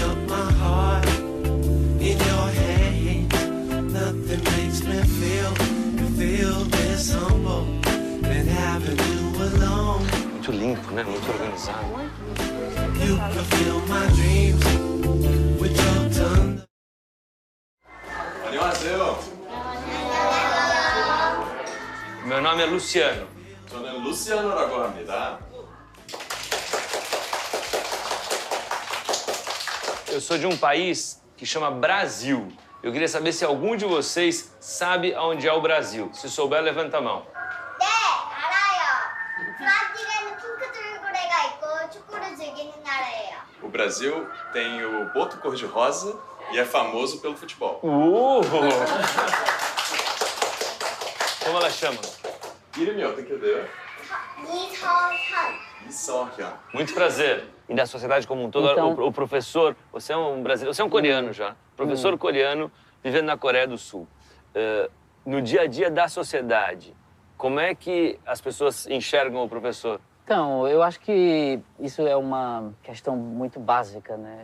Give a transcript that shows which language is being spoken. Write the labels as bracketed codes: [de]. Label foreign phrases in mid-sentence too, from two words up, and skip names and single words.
[pt] Muito limpo, né? Muito organizado. [ko] 안녕하세요. [pt] Meu nome é Luciano. [ko] 저는 루시아노라고 합니다. [pt] Eu sou de um país que chama Brasil. Eu queria saber se algum de vocês sabe aonde é o Brasil. Se souber, levanta a mão. [ko] 네, 알아요. 브라질에는 핑크 돌고래가 있고 축구를 즐기는 나라예요. [pt] O Brasil tem o boto cor-de-rosa e é famoso pelo futebol. Como ela chama? [ko] 이름이 어떻게 돼요? 이서현. 이서현. [pt] Muito prazer. E da sociedade como um todo, Então- o professor, você é um brasileiro, você é um coreano já. Professor coreano vivendo na Coreia do Sul. No dia a dia da sociedade, como é que as pessoas enxergam o professor? Então, eu acho que isso é uma questão muito básica, né?